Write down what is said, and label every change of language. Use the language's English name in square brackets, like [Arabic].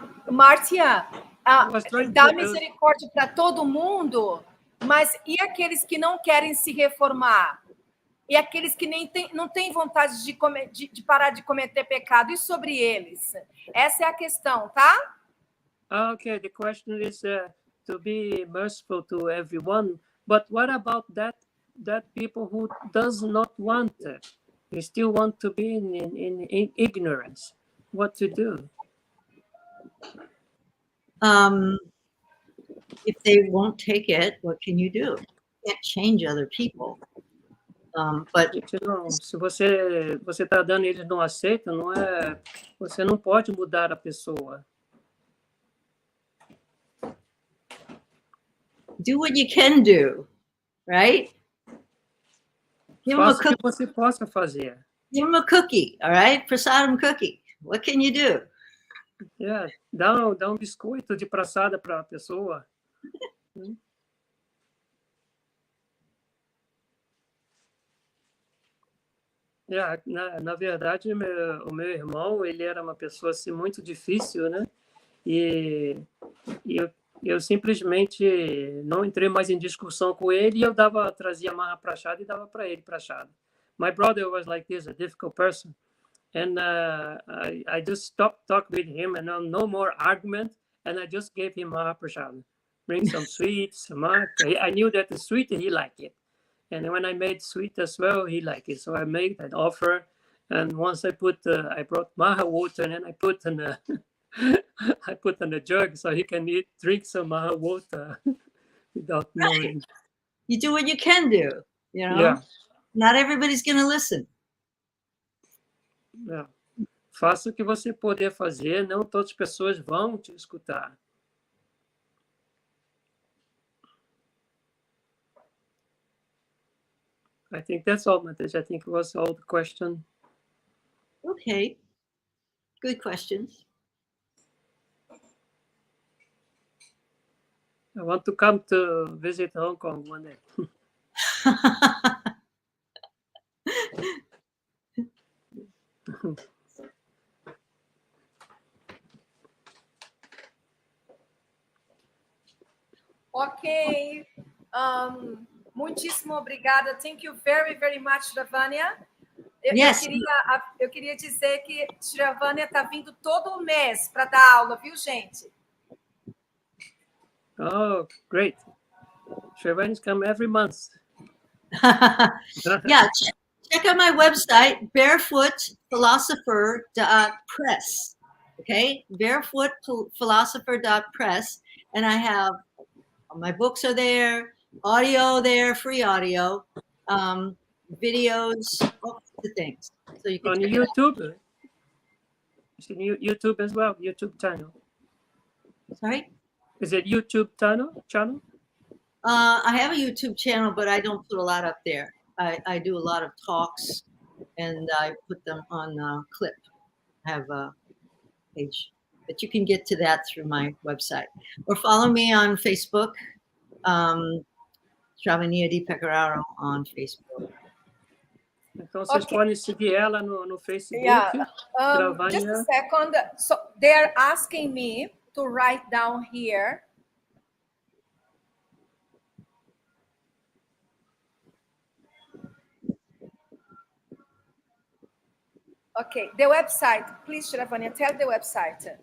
[Portuguese] Martia, dá misericórdia para todo mundo, mas e aqueles que não querem se reformar? E aqueles que não têm vontade de parar de cometer pecado? E sobre eles? Essa é a questão, tá? [English] Okay, the question is to be merciful to everyone, but what about that people who does not want it? They still want to be in ignorance. What to do? If they won't take it, what can you do? You can't change other people. But [Portuguese] se você está dando e eles não aceitam, você não pode mudar a pessoa. [English] Do what you can do, right? [Portuguese] Faça o que você possa fazer. [English] Give them a cookie, all right? Prasadam cookie. What can you do? [Portuguese] Yeah, dá um biscoito de praçada para a pessoa. Yeah, na verdade, o meu irmão, ele era uma pessoa assim, muito difícil, né? E eu simplesmente não entrei mais em discussão com ele e eu trazia Maha Prashad e dava para ele Prashad. [English] My brother was like this, a difficult person. And I just stopped talking with him and no more argument. And I just gave him Maha Prashad. Bring some sweets, some I knew that the sweet, he liked it. And when I made sweet as well, he liked it. So I made an offer. And once I brought Maha water and then I put in a jug so he can drink some Maha water without knowing. You do what you can do, you know? Yeah. Not everybody's going to listen. Yeah. [Portuguese] Faça o que você puder fazer, não todas as pessoas vão te escutar. [English] I think that's all, Mataji. I think it was all the question. Okay. Good questions. I want to come to visit Hong Kong one day. [Portuguese] Ok. Muitíssimo obrigada. [English] Thank you very, very much, Shravanya. Yes. [Portuguese] Eu queria dizer que Shravanya está vindo todo mês para dar aula, viu, gente? [English] Oh, great. Shravani's come every month. Yeah, check out my website, barefootphilosopher.press. Okay, barefootphilosopher.press. And I have my books are there, audio there, free audio, videos, all the things. So you can On check YouTube. It's in YouTube as well, YouTube channel. Sorry? Is it YouTube channel? I have a YouTube channel, but I don't put a lot up there. I do a lot of talks, and I put them on Clip. I have a page, but you can get to that through my website. Or follow me on Facebook, SRAVANIYA DEVI DASI on Facebook. [Portuguese] Então, vocês podem seguir ela no Facebook. [English] Yeah. SRAVANIYA. Just a second. So they're asking me to write down here. Okay, the website. Please, Shravanya, tell the website.